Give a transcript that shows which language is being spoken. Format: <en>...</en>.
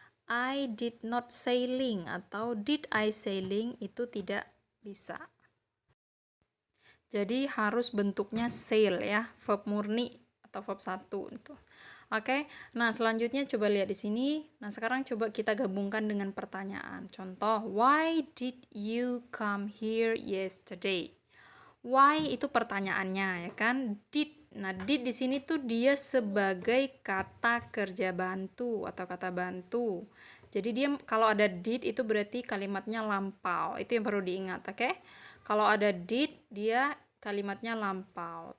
<en>I did not sailing atau did I sailing,</en> <id>itu tidak bisa. Jadi harus bentuknya sail ya, verb murni atau verb 1 itu. Oke. Nah, selanjutnya coba lihat di sini. Nah, sekarang coba kita gabungkan dengan pertanyaan. Contoh,</id> <en>why did you come here yesterday?</en> <id>Why itu pertanyaannya ya kan? Did. Nah, did di sini tuh dia sebagai kata kerja bantu atau kata bantu. Jadi dia kalau ada did itu berarti kalimatnya lampau. Itu yang perlu diingat, oke? Kalau ada did dia kalimatnya lampau.</id>